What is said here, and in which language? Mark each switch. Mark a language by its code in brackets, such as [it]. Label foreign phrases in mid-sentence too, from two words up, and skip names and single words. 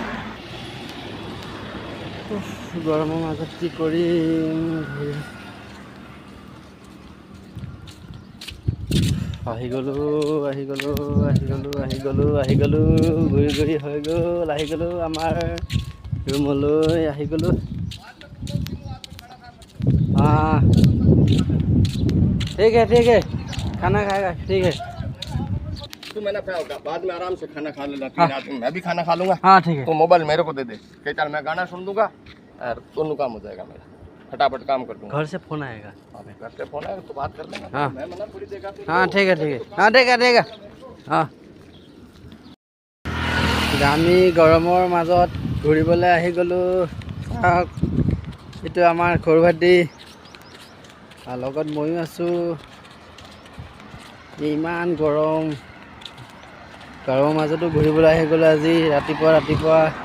[as] গৰমৰ মাজত কি কৰিম? আহি গ'লোঁ ঘূৰি হৈ গ'ল। আহি গ'লোঁ আমাৰ ৰুমলৈ আহি গ'লোঁ। [hi] हाँ ठीक है खाना खाएगा ठीक है। तू मैंने खाओगा बाद में आराम से खाना खा लेना। फिर रात में मैं भी खाना खा लूंगा। हाँ ठीक है। तो मोबाइल मेरे को दे दे, चल मैं गाना सुन लूंगा और दोनों काम हो जाएगा मेरा। फटाफट काम कर दूंगा। घर से फोन आएगा। घर से फोन आएगा तो बात कर लेंगे। हाँ मैं मना थोड़ी देगा। हाँ ठीक है हाँ देगा हाँ। [as] আমি গৰমৰ মাজত ঘূৰিবলৈ আহি গ'লোঁ। চাওক, এইটো আমাৰ সৰু ভাইটি আৰু লগত ময়ো আছোঁ। ইমান গৰমৰ মাজতো ঘূৰিবলৈ আহি গ'লোঁ আজি ৰাতিপুৱা।